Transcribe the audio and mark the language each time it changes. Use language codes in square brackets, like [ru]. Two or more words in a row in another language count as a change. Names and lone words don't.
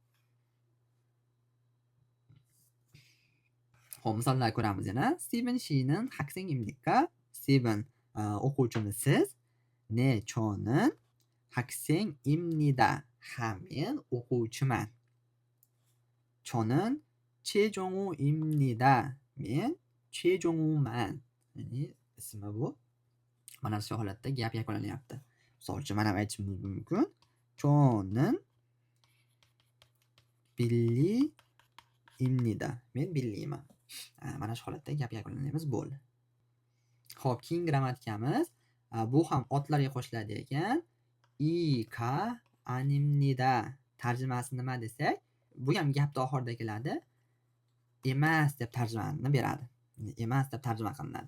[uz] Xo'p, misollar ko'ramiz yana. [ko] 스티븐 씨는 학생입니까. [uz] Steven o'quvchimisiz. [ko] 네 저는 학생입니다. [uz] Ha, men o'quvchiman. [ko] 저는 최종우입니다. [uz] Men 최종우man. Ya'ni ismi bu. Mana shu holatda gap yakunlanyapti. Misol uchun mana aytishimiz mumkin. [ko] 저는 빌리입니다. [uz] Men billiyman. Mana shu holatda gap yakunlaymiz, bo'ldi. Xo'p, keyingi grammatikamiz bu ham otlarga qo'shiladi ekan. [ko] 이가 아닙니다. [uz] Tarjimasi nima desak, bu ham gapda oxirida keladi. Emas deb tarjimani beradi. Emas deb tarjima qilinadi.